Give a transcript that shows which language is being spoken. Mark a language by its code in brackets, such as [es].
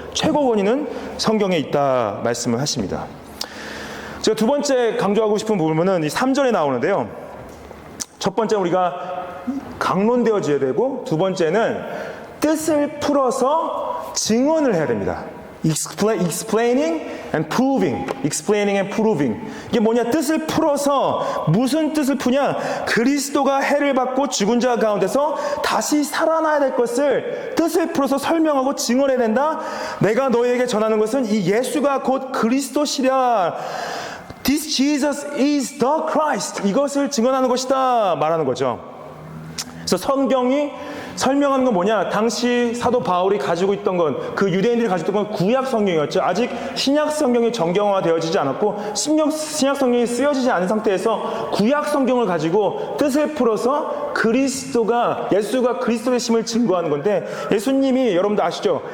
[ko] 최고 권위는 성경에 있다 말씀을 하십니다. 제가 두 번째 강조하고 싶은 부분은 이 3절에 나오는데요. 첫 번째 우리가 강론되어져야 되고, 두 번째는 뜻을 풀어서 증언을 해야 됩니다. [en] Explaining and proving. Explaining and proving. [ko] 이게 뭐냐? 뜻을 풀어서, 무슨 뜻을 푸냐? 그리스도가 해를 받고 죽은 자 가운데서 다시 살아나야 될 것을 뜻을 풀어서 설명하고 증언해야 된다. 내가 너희에게 전하는 것은 이 예수가 곧 그리스도시랴. [en] This Jesus is the Christ. [ko] 이것을 증언하는 것이다 말하는 거죠. 그래서 성경이 설명하는 건 뭐냐? 당시 사도 바울이 가지고 있던 건, 그 유대인들이 가지고 있던 건 구약 성경이었죠. 아직 신약 성경이 정경화되어지지 않았고 신약 성경이 쓰여지지 않은 상태에서 구약 성경을 가지고 뜻을 풀어서 예수가 그리스도 되심을 증거하는 건데, 예수님이 여러분들 아시죠?